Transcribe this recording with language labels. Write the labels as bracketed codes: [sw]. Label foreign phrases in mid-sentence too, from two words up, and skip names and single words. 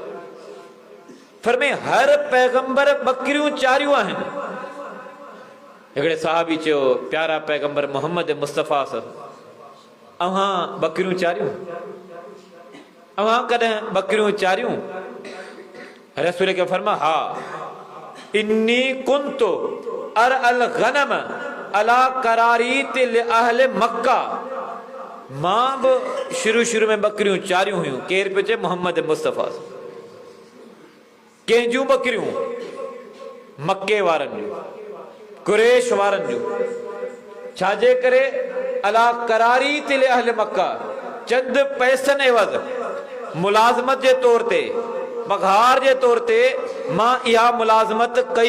[sd] फरमाई हर पैगंबर बकरियूं चारियूं आहिनि। हिकिड़े साहबी चयो प्यारा पैगंबर मोहम्मद मुस्तफ़ा अव्हां बकरियूं चारियूं, अव्हां कॾहिं बकरियूं चारियूं? रसूल के फरमा हा [ar] إني كنت أرعى الغنم على قراريط أهل مكة. [sd] मां बि शुरू में बकरियूं चारियूं हुयूं। केर पियो चए? मोहम्मद मुस्तफ़ा। कंहिंजूं बकरियूं? मक्के वारनि जूं, कुरैश वारनि जूं। छाजे करे? [ar] على قراريط أهل مكة, [sd] चंद पैसनि एवज़, मुलाज़मत जे तौर ते, पघार जे तौर ते मां इहा मुलाज़मत कई।